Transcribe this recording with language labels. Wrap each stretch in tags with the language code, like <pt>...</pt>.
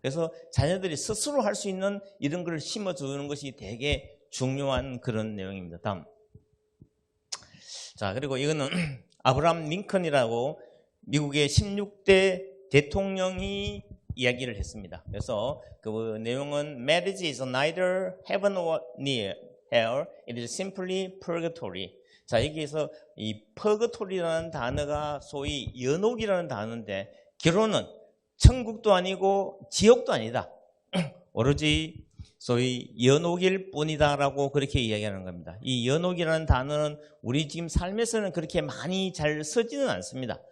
<ko>그래서 자녀들이 스스로 할 수 있는 이런 걸 심어주는 것이 되게 중요한 그런 내용입니다. 다음. 자, 그리고 이거는 아브라함 링컨이라고 미국의 16대 대통령이 이야기를 했습니다. 그래서 그 내용은</ko> <en>Marriage is neither heaven or near hell. It is simply purgatory.</en> <ko>자, 여기에서 이 purgatory라는 단어가 소위 연옥이라는 단어인데 결혼은 천국도 아니고 지옥도 아니다. 오로지 소위 연옥일 뿐이다라고 그렇게 이야기하는 겁니다. 이 연옥이라는 단어는 우리 지금 삶에서는 그렇게 많이 잘 쓰지는 않습니다.</ko>